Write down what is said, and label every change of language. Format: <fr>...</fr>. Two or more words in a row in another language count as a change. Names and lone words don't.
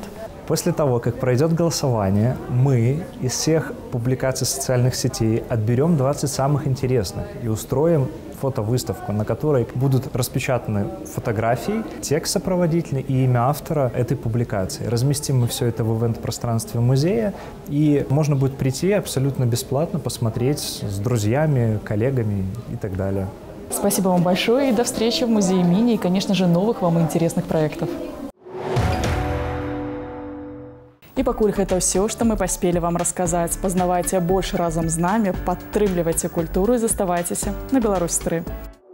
<ru>После того, как пройдет голосование, мы из всех публикаций социальных сетей отберем 20 самых интересных и устроим фотовыставку, на которой будут распечатаны фотографии, текст сопроводительный и имя автора этой публикации. Разместим мы все это в ивент-пространстве музея, и можно будет прийти абсолютно бесплатно, посмотреть с друзьями, коллегами и так далее. Спасибо вам большое и до встречи в музее Мини и, конечно же, новых вам интересных проектов.</ru> <be>І пакуль гэта ўсё, што мы паспелі вам расказаць. Пазнавайце больш разам з намі, падтрымлівайце культуру і заставайцеся на Беларусь 3.</be>